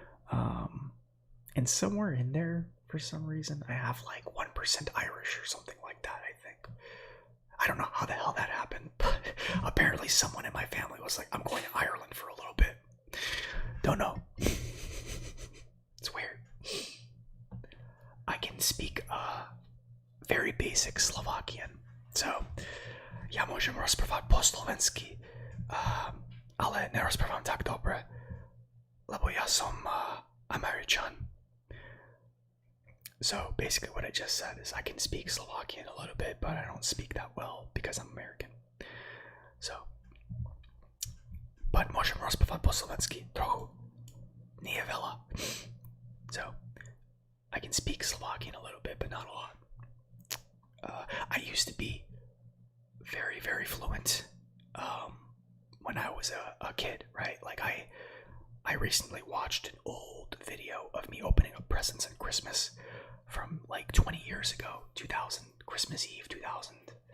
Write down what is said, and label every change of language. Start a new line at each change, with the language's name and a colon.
English: And somewhere in there, for some reason, I have like 1% Irish or something like that, I think. I don't know how the hell that happened, but apparently someone in my family was like, I'm going to Ireland for a little bit. Don't know. It's weird. I can speak very basic Slovakian.
Slovak: So, ja môžem rozprávať po slovensky, ale nerozprávam tak dobre, lebo ja som Američan.
English: So basically what I just said is I can speak Slovakian a little bit, but I don't speak that well because I'm American.
Slovak: So, but môžem rozprávať po slovensky trochu. Nie veľa.
English: So, I can speak Slovakian a little bit, but not a lot. I used to be very, very fluent when I was a kid, right? Like I recently watched an old video of me opening up presents on Christmas from like 20 years ago, 2000, Christmas Eve 2000.